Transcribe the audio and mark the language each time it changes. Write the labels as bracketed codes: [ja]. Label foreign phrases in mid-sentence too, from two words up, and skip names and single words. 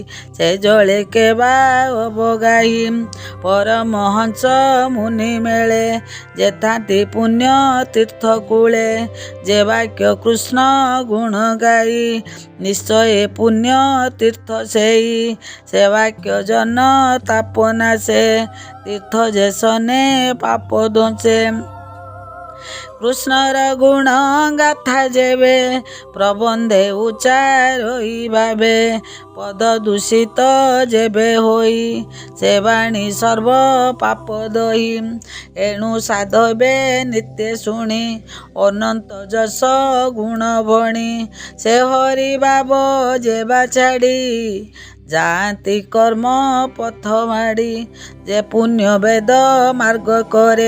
[or] ସେ ଜଳେ କେବା ଅବଗାହି ପରମହଂସ ମୁନି ମେଳେ ଯେ ଥାନ୍ତି ପୁଣ୍ୟ ତୀର୍ଥ କୂଳେ ଯେ ବାକ୍ୟ କୃଷ୍ଣ ଗୁଣ ଗାଇ ନିଶ୍ଚୟ ପୁଣ୍ୟ ତୀର୍ଥ ସେଇ ସେ ବାକ୍ୟ ଜନ ତାପନାଶେ ତୀର୍ଥ ଯେ ସନେ ପାପ ଧ୍ୱଂସେ କୃଷ୍ଣର ଗୁଣ ଗାଥା ଯେବେ ପ୍ରବନ୍ଧେ ଉଚ୍ଚାରୋଇ ଭାବେ ପଦ ଦୂଷିତ ଯେବେ ହୋଇ ସେ ବାଣୀ ସର୍ବ ପାପ ଦହି ଏଣୁ ସାଧବେ ନିତ୍ୟ ଶୁଣି ଅନନ୍ତ ଯଶ ଗୁଣ ଭଣି ସେ ହରି ଭାବ ଯେବା ଛାଡ଼ି ଯାଆନ୍ତି କର୍ମ ପଥ ମାଡ଼ି ଯେ ପୁଣ୍ୟ ବେଦ ମାର୍ଗ କରେ